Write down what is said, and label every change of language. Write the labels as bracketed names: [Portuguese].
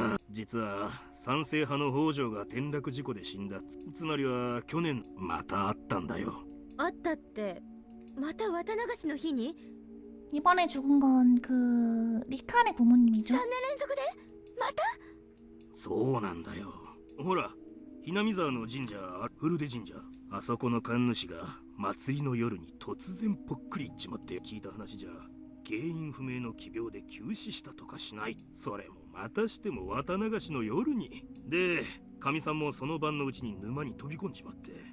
[Japanese] 実は賛成派の北条が転落事故で死んだ。つまりは去年またあったんだよ。あったって、また綿流しの日に？ [Korean] 이번에 죽은 건 그 리칸의 부모님이죠? [Japanese] 3年連続で？また？そうなんだよ。ほら、ひなみ沢の神社、古出神社、あそこの神主が祭りの夜に突然ぽっくりいっちまって聞いた話じゃ、原因不明の奇病で急死したとかしない。それもまたしても綿流しの夜に。で、神さんもその晩のうちに沼に飛び込んじまって。